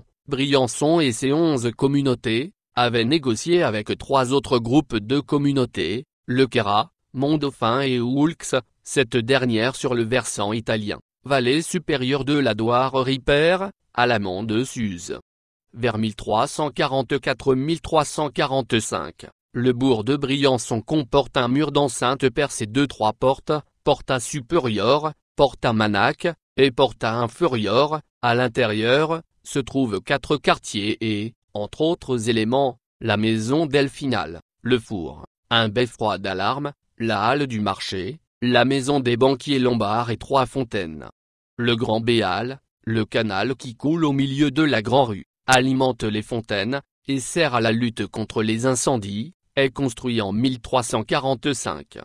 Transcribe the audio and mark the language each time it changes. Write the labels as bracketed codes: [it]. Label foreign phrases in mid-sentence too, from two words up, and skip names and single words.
[fr] Briançon et ses 11 communautés avaient négocié avec 3 autres groupes de communautés, Le Queyras, Mont-Dauphin et Oulx, cette dernière sur le versant italien, vallée supérieure de la Loire-Ripert, à l'amont de Suse. Vers 1344-1345, le bourg de Briançon comporte un mur d'enceinte percé de 3 portes, [la] porta superior, [fr] porta Manac, et [la] porta inferior. [fr] À l'intérieur, se trouvent 4 quartiers et, entre autres éléments, la maison Delphinale, le four, un beffroi d'alarme, la halle du marché, la maison des banquiers lombards et 3 fontaines. Le Grand Béal, le canal qui coule au milieu de la Grand-Rue, alimente les fontaines, et sert à la lutte contre les incendies, est construit en 1345.